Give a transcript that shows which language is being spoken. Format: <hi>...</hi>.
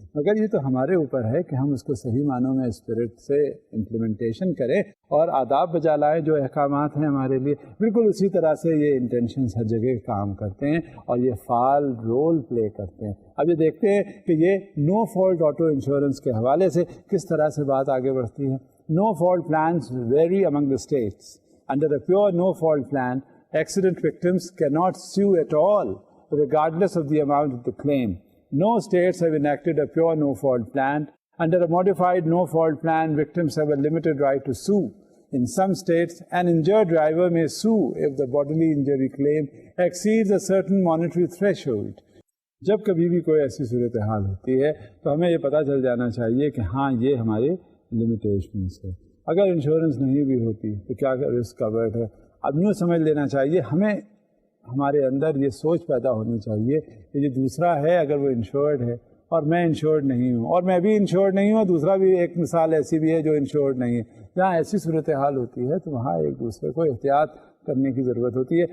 <ur>مگر یہ تو ہمارے اوپر ہے کہ ہم اس کو صحیح معنوں میں اسپرٹ سے امپلیمنٹیشن کریں اور آداب بجا لائیں جو احکامات ہیں ہمارے لیے. بالکل اسی طرح سے یہ انٹینشنز ہر جگہ کام کرتے ہیں اور یہ فعال رول پلے کرتے ہیں. اب یہ دیکھتے ہیں کہ یہ نو فالٹ آٹو انشورنس کے حوالے سے کس طرح سے بات آگے بڑھتی ہے.</ur> <en>No fault plans vary among the states. Under a pure no fault plan, accident victims cannot sue at all regardless of the amount of the claim. No states have enacted a pure no-fault plan. Under a modified no-fault plan, victims have a limited right to sue. In some states, an injured driver may sue if the bodily injury claim exceeds a certain monetary threshold.</en> <ur>جب کبھی بھی کوئی ایسی صورتحال ہوتی ہے تو ہمیں یہ پتہ چل جانا چاہیے کہ ہاں یہ ہماری لمیٹیشنس ہے. اگر انشورنس نہیں بھی ہوتی تو کیا رسک کورڈ ہے. اب یوں سمجھ لینا چاہیے ہمیں، ہمارے اندر یہ سوچ پیدا ہونی چاہیے کہ جو دوسرا ہے اگر وہ انشورڈ ہے اور میں انشورڈ نہیں ہوں، اور میں بھی انشورڈ نہیں ہوں، دوسرا بھی ایک مثال ایسی بھی ہے جو انشورڈ نہیں ہے، جہاں ایسی صورتحال ہوتی ہے تو وہاں ایک دوسرے کو احتیاط کرنے کی ضرورت ہوتی ہے.</ur>